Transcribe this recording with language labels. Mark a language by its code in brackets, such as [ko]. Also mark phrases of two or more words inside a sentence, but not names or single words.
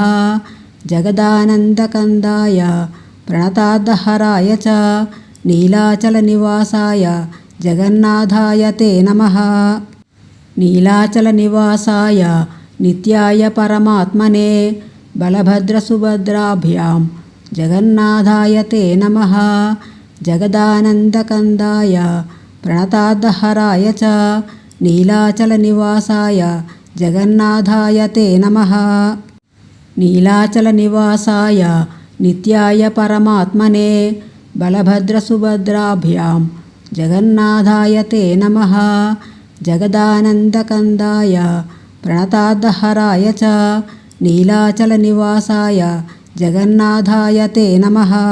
[sa] जगदानन्दकन्दाय प्रणतार्धहराय च नीलाचलनिवासाय जगन्नाथाय ते नमः। नीलाचलनिवासाय नित्याय परमात्मने बलभद्रसुभद्राभ्यां జగన్నాథాయ తే నమః జగదానందకందాయ ప్రణతాద్దహరాయ చ నీలాచలనివాసాయ జగన్నాథాయ తే నమః నీలాచలనివాసాయ నిత్యాయ పరమాత్మనే బలభద్రసుభద్రాభ్యాం జగన్నాథాయ తే నమః జగదానందకందాయ ప్రణతాద్దహరాయ చ నీలాచలనివాసాయ జగన్నాథాయ తే నమః